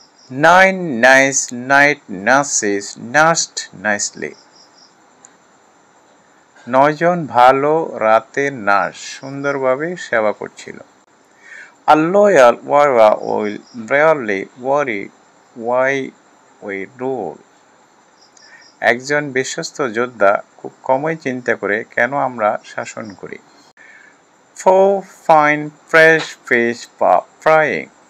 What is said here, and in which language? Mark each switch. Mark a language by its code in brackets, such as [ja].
[en] 9 nice night nurses nursed nicely. [bn] 9জন ভালো রাতের nurse সুন্দরভাবে সেবা করছিল। [en] A loyal warrior will rarely worry why we rule. [bn] একজন বিশ্বস্ত যোদ্ধা খুব কমই চিন্তা করে কেন আমরা শাসন করি। [en] 4 fine fresh fish for frying.